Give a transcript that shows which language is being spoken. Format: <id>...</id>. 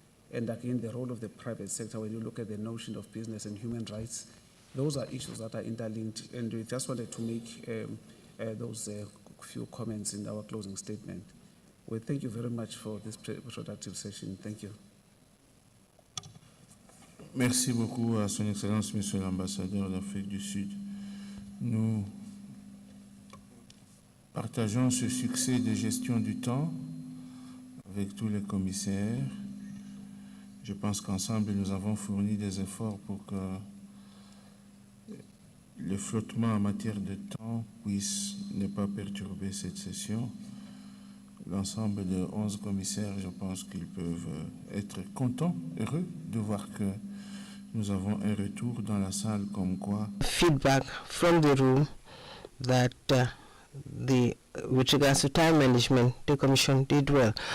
<en>And again, the role of the private sector, when you look at the notion of business and human rights, those are issues that are interlinked, and we just wanted to make those few comments in our closing statement. Well, thank you very much for this productive session. Thank you.</en> <fr>Merci beaucoup à Son Excellence, Monsieur l'Ambassadeur d'Afrique du Sud. Nous partageons ce succès de gestion du temps avec tous les commissaires. Je pense qu'ensemble, nous avons fourni des efforts pour que le flottement en matière de temps puisse ne pas perturber cette session. L'ensemble de 11 commissaires, je pense qu'ils peuvent être contents, heureux de voir que nous avons un retour dans la salle comme quoi.</fr> <en>Feedback from the room that with regards to time management, the Commission did well.</en>